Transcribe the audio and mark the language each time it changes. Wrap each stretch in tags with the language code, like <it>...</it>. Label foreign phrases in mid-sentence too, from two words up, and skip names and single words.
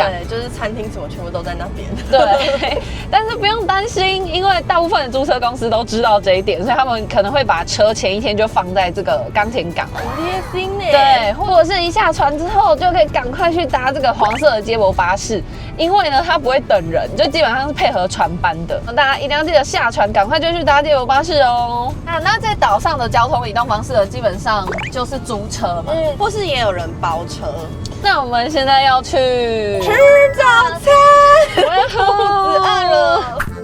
<zh>對，就是餐廳什麼全部都在那邊。對，但是不用擔心，因為大部分的租車公司都知道這一點，所以他們可能會把車前一天就放在這個岡田港。很貼心呢。對，或者是一下船之後就可以趕快去搭這個黃色的接駁巴士，因為呢它不會等人，就基本上是配合船班的。大家一定要記得下船，趕快就去搭接駁巴士哦。那在島上的交通移動方式呢，基本上就是租車嘛，或是也有人包車。那我們現在要去吃早餐，我要肚子餓了。</zh>